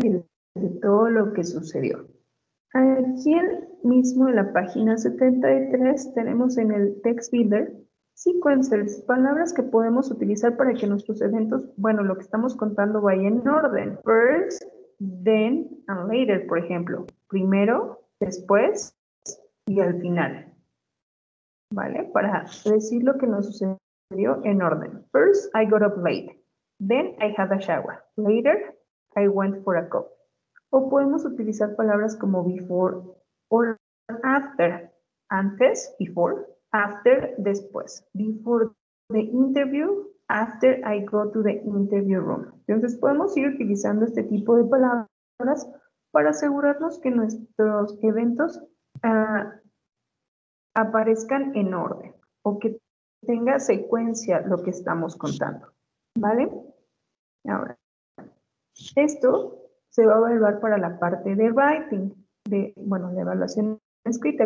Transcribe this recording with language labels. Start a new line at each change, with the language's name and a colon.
Spanish: Y de todo lo que sucedió. Aquí mismo en la página 73 tenemos en el Text Builder sequencers, palabras que podemos utilizar para que nuestros eventos, bueno, lo que estamos contando vaya en orden.
English: First, then, and later,
Spanish: por ejemplo. Primero, después y al final. ¿Vale? Para decir lo que nos sucedió en orden.
English: First, I got up late. Then, I had a shower. Later, I went for a coffee.
Spanish: O podemos utilizar palabras como before or after.
English: Antes, before. After, después. Before the interview. After I go to the interview room.
Spanish: Entonces podemos ir utilizando este tipo de palabras para asegurarnos que nuestros eventos aparezcan en orden o que tenga secuencia lo que estamos contando. ¿Vale? Ahora, esto se va a evaluar para la parte de writing, la evaluación escrita.